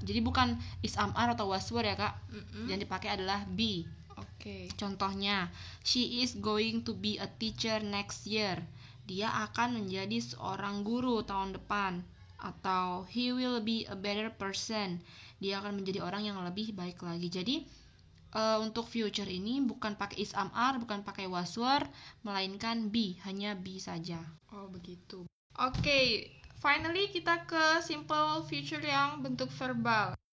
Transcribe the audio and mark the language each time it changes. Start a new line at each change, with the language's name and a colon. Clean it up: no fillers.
Indonesian: Jadi bukan is am are atau was were ya Kak. Yang dipakai adalah be. Contohnya,
English: she is going to be a teacher next year.
Indonesian: Dia akan menjadi seorang guru tahun depan.
English: Atau he will be a better person.
Indonesian: Dia akan menjadi orang yang lebih baik lagi. Jadi untuk future ini bukan pakai is am are, bukan pakai was were, melainkan be, hanya be saja. Oh begitu. Oke, finally kita ke simple future yang bentuk verbal.